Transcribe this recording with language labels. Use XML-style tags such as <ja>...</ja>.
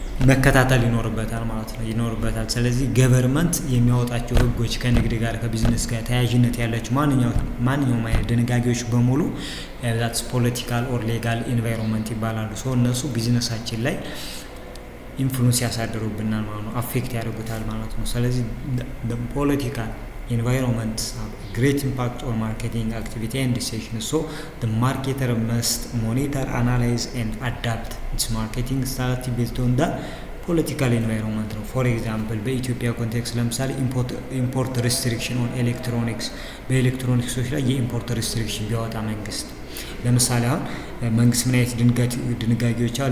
<am>መከታተል ይኖርበታል ማለት ነው ይኖርበታል። ስለዚህ ገቨርንመንት የሚያወጣቸው ህጎች ከንግድ ጋር ከቢዝነስ ጋር ተያያዥነት ያላቸው ማንኛውም አይነት ድንጋጌዎች በሙሉ</am> <en>ዛትስ ፖለቲካል ኦር ሌጋል ኢንቫይሮንመንት</en> <am>ይባላሉ። እነሱ ቢዝነሳችን ላይ ኢንፍሉዌንስ ያሳድሩብናል ማለት ነው፣ አፌክት ያደርጉታል ማለት ነው። ስለዚህ</am> <en>ፖለቲካል environment have a great impact on marketing activity and decisions. So the marketer must monitor, analyze and adapt its marketing strategy based on the political environment. For example,</en> <am>በኢትዮጵያ ኮንቴክስት ለምሳሌ</am> <en>ኢምፖርት ሪስትሪክሽን ኦን ኤሌክትሮኒክስ</en> <am>በኤሌክትሮኒክሶች ላይ የኢምፖርት ሪስትሪክሽን ቢያወጣ መንግስት ለምሳሌ አሁን መንግስት ምን አይነት ድንጋጌዎች አሉ?</am>